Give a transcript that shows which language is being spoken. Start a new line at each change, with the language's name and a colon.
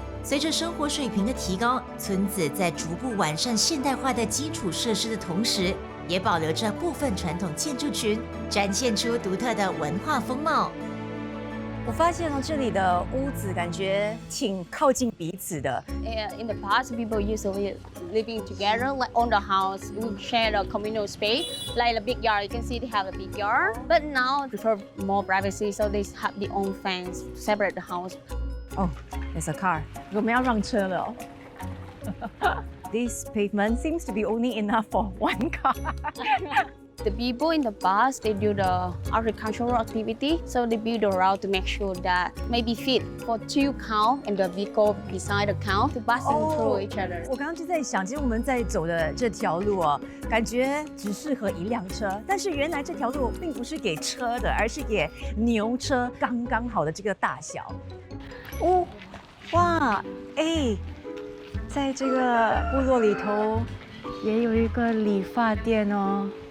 Chinese: 随着生活水平的提高，村子在逐步完善现代化的基础设施的同时，也保留着部分传统建筑群，展现出独特的文化风貌。我发现这里的屋子感觉挺靠近彼此的。
English: In the past, people used to be living together, like on the house. We share a communal space, like a big yard. You can see they have a big yard. But now, prefer more privacy, so they have their own fence to separate the house. Oh, there's a car.
Chinese: 我们要让车了哦。
English: This pavement seems to be only enough for one car. The people in the past, they do the agricultural activity, so they build a route to make sure that maybe fit for 2 cows and the vehicle beside the cow to passing through each other.
Chinese: 我刚刚就在想，其实我们在走的这条路哦，感觉只适合1辆车，但是原来这条路并不是给车的，而是给牛车刚刚好的这个大小。哦，哇，哎，在这个部落里头也有一个理发店哦。